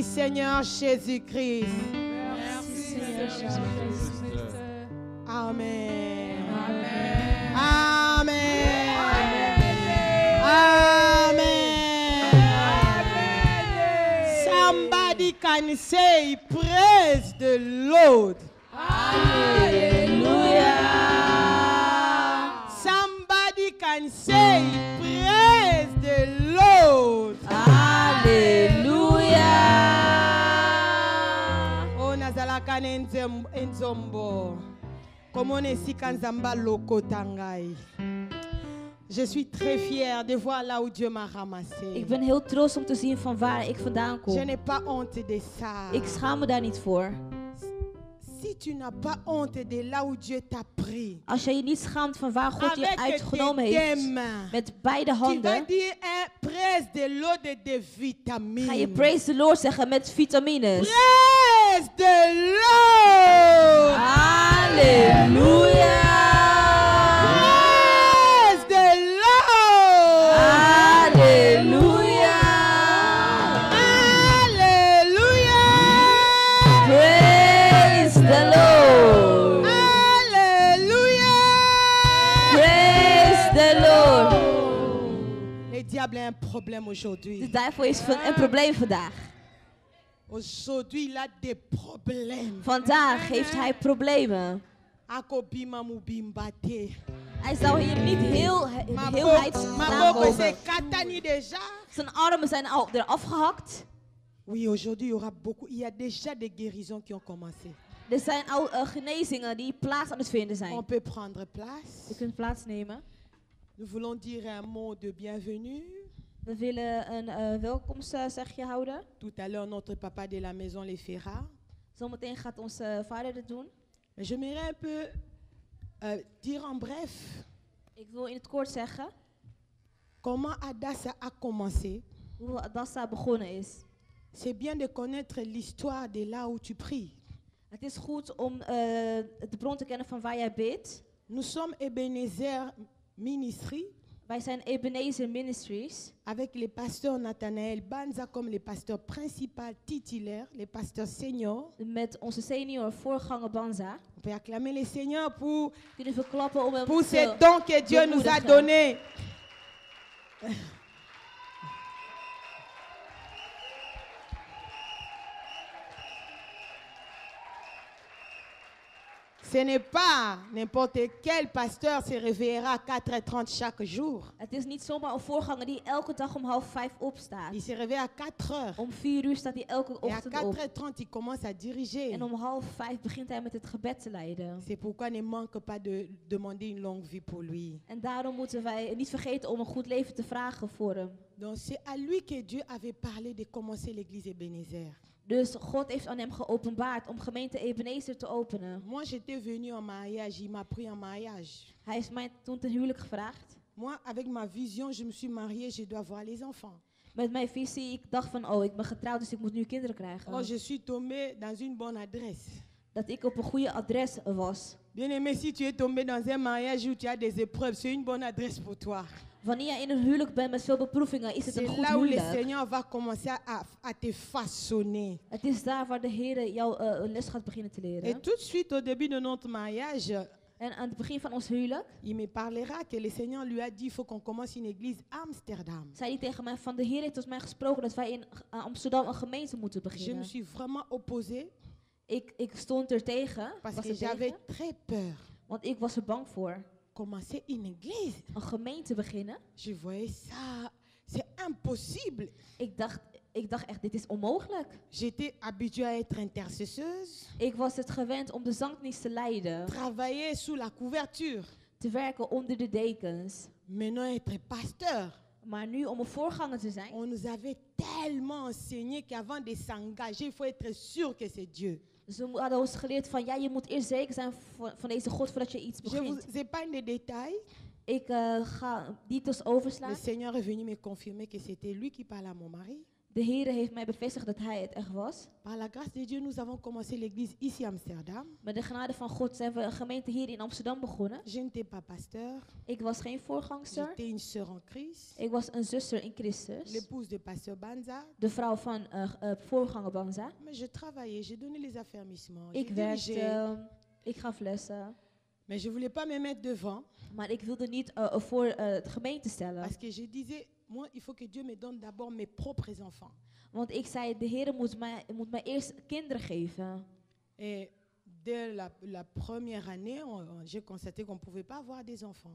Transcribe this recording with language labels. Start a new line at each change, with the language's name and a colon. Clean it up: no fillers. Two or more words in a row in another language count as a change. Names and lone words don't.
French: Seigneur Jésus-Christ. Merci, Seigneur Jésus-Christ. Amen. Amen. Amen. Amen.
English: Somebody can say, praise the Lord. Somebody can say, praise the Lord.
Lingala: Oh, nazalaka nzombo.
French: Comme on est ici,
Lingala: Kanzamba Loko Tangai.
French: Je suis très fière de voir là où Dieu m'a ramassé.
Dutch: Ik ben heel trots om te zien van waar ik vandaan
French: Je
Dutch: kom.
French: n'ai pas honte de ça.
Dutch: Ik schaam me daar niet voor.
French: Si tu n'as pas honte de là où Dieu t'a pris,
Dutch: Als je je niet schaamt van waar God je
French: avec
Dutch: uitgenomen
French: tes
Dutch: heeft,
French: mains,
Dutch: met beide
French: tu vas
Dutch: handen,
French: dire praise de l'eau de vitamines.
Dutch: ga je
English: praise the Lord
Dutch: zeggen met vitamines.
English: Praise the Lord. Halleluja! Praise the Lord. Halleluja! Hallelujah. Praise the Lord! Hallelujah. Praise the Lord!
French: Le diable a un problème
Dutch: De
French: aujourd'hui.
Dutch: duivel heeft een probleem vandaag.
French: Aujourd'hui, il a des problèmes.
Dutch: Vandaag heeft hij problemen.
Lingala: Akobima mubimbate.
Dutch: Hij zou hier niet heelheid vandaan
Lingala: Maboko
Dutch: komen.
French: c'est katani déjà.
Dutch: Zijn armen zijn al eraf gehakt.
French: Oui, aujourd'hui, il y a déjà des guérisons qui ont commencé.
Dutch: Er zijn al genezingen die plaats aan het vinden
French: On
Dutch: zijn.
French: peut prendre place.
Dutch: Je kunt plaatsnemen.
French: Nous voulons dire un mot de bienvenue.
Dutch: We willen een welkomstzegje houden.
French: Tout à l'heure, notre papa de la maison les fera.
Dutch: Zometeen gaat onze vader dit doen.
French: Mais j'aimerais un peu dire en bref
Dutch: Ik wil in het kort zeggen
French: comment Adassa a commencé.
Dutch: hoe Adassa begonnen is.
French: C'est bien de connaître l'histoire de là où tu pries.
Dutch: Het is goed om de bron te kennen van waar jij bidt.
French: Nous sommes Ebenezer Ministry
Dutch: Wij zijn Ebenezer Ministries.
French: avec les pasteurs Nathanaël Banza comme les pasteurs principaux titulaires, les pasteurs seniors.
Dutch: Met onze senior voorganger Banza.
French: On peut acclamer les seigneurs pour
Dutch: Kunnen we klappen om hem
French: ces
Dutch: te
French: dons que Dieu nous a
Dutch: bemoedigen.
French: donnés. Ce n'est pas n'importe quel pasteur se réveillera à 4h30 chaque jour.
Dutch: Het is niet zomaar een voorganger die elke dag om 4:30 opstaat.
French: Il se réveille à 4h.
Dutch: Om 4 staat hij elke
French: Et à
Dutch: ochtend op.
French: 4h30, il commence à diriger.
Dutch: En om 4:30 begint hij met het gebed te leiden.
French: C'est pourquoi ne manque pas de demander une longue vie pour lui.
Dutch: En daarom moeten wij niet vergeten om een goed leven te vragen voor hem.
French: Donc c'est à lui que Dieu avait parlé de commencer l'église Ebenezer.
Dutch: Dus God heeft aan hem geopenbaard om gemeente Ebenezer te openen.
French: Moi, j'étais venue en mariage, il m'a pris en mariage.
Dutch: Hij heeft mij toen ten huwelijk gevraagd.
French: Moi, avec ma vision, je me suis mariée, je dois voir les enfants.
Dutch: Met mijn visie, ik dacht van, oh, ik ben getrouwd, dus ik moet nu kinderen krijgen.
French: Oh, je suis tombée dans une bonne adresse.
Dutch: Dat ik op een goede adres was.
French: Bien-aimé, si tu es tombé dans un mariage où tu as des épreuves, c'est une bonne adresse pour toi.
Dutch: Wanneer je in een huwelijk bent met veel beproevingen, is het
French: C'est
Dutch: een goed
French: là où le
Dutch: huwelijk.
French: Seigneur va commencer à te façonner.
Dutch: Het is daar waar de Heer jou een les gaat beginnen te leren.
French: Et tout de suite, au début de notre mariage,
Dutch: En aan het begin van ons huwelijk
French: il me parlera que le Seigneur lui a dit il faut qu'on commence une église à Amsterdam.
Dutch: zei hij tegen mij van de Heer heeft tot mij gesproken dat wij in Amsterdam een gemeente moeten
French: Je me
Dutch: beginnen.
French: suis vraiment opposée
Dutch: Ik stond er tegen,
French: parce
Dutch: was
French: que
Dutch: er
French: j'avais
Dutch: tegen,
French: très peur.
Dutch: want ik was er bang voor.
French: Commencer une église,
Dutch: Een gemeente beginnen.
French: je voyais ça, c'est impossible.
Dutch: Ik dacht echt, dit is onmogelijk.
French: J'étais habituée à être intercesseuse,
Dutch: Ik was het gewend om de zangdienst te leiden,
French: travailler sous la couverture.
Dutch: te werken onder de dekens.
French: Maintenant, être pasteur.
Dutch: Maar nu om een voorganger te zijn,
French: On nous avait tellement enseigné qu'avant de s'engager, il faut être sûr que c'est Dieu.
Dutch: ze hadden ons geleerd van, ja, je moet eerst zeker zijn van deze God voordat je iets
French: Je vous
Dutch: begint.
French: épargne des détails.
Dutch: Ik ga details
French: Le
Dutch: overslaan.
French: Seigneur est venu me confirmer que c'était lui qui parlait à mon mari.
Dutch: De Heer heeft mij bevestigd dat Hij het echt was.
French: Par la grâce de Dieu, nous avons commencé l'église ici à Amsterdam.
Dutch: Met de genade van God zijn we een gemeente hier in Amsterdam begonnen.
French: Je n'étais pas pasteur,
Dutch: Ik was geen voorgangster.
French: j'étais une sœur en Christ,
Dutch: Ik was een zuster in Christus.
French: l'épouse de pasteur Banza.
Dutch: De vrouw van voorganger Banza.
French: Mais je travaillais, j'ai donné les affermissements,
Dutch: Ik
French: j'ai dirigé.
Dutch: werkte, ik gaf lessen.
French: Mais je ne voulais pas me mettre devant
Dutch: Maar ik wilde niet voor het gemeente stellen.
French: parce que je disais, moi, il faut que Dieu me donne d'abord mes propres enfants.
Dutch: Want ik zei, de Heer moet mij eerst kinderen geven.
French: Et dès la première année, j'ai constaté qu'on ne pouvait pas avoir des enfants.